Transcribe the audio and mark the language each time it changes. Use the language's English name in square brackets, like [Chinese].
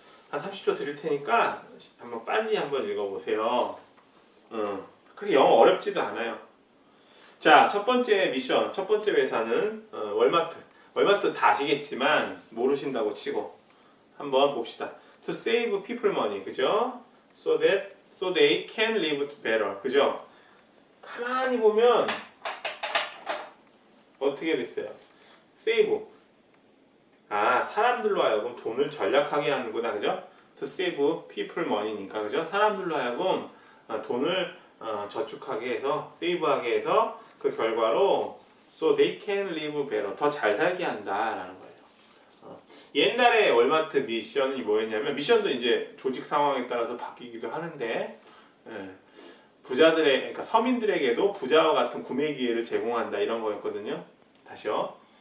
[Korean] 한 30초 드릴 테니까 한번 빨리 한번 읽어보세요. 그렇게 영어 어렵지도 않아요. 자, 첫 번째 미션, 첫 번째 회사는 월마트. 월마트 다 아시겠지만 모르신다고 치고 한번 봅시다. [English] To save people money, [Korean] 그죠? [English] So they can live better, [Korean] 그죠? 가만히 보면 어떻게 됐어요? [English] save. [Korean] 사람들로 하여금 돈을 절약하게 하는구나, 그죠? [English] To save people money니까, [Korean] 그죠? 사람들로 하여금 돈을 저축하게 해서, 세이브하게 해서 그 결과로 [English] so they can live better, [Korean] 더 잘 살게 한다라는 거예요. 옛날에 월마트 미션이 뭐였냐면, 미션도 이제 조직 상황에 따라서 바뀌기도 하는데, 부자들의, 그러니까 서민들에게도 부자와 같은 구매 기회를 제공한다 이런 거였거든요. 다시요.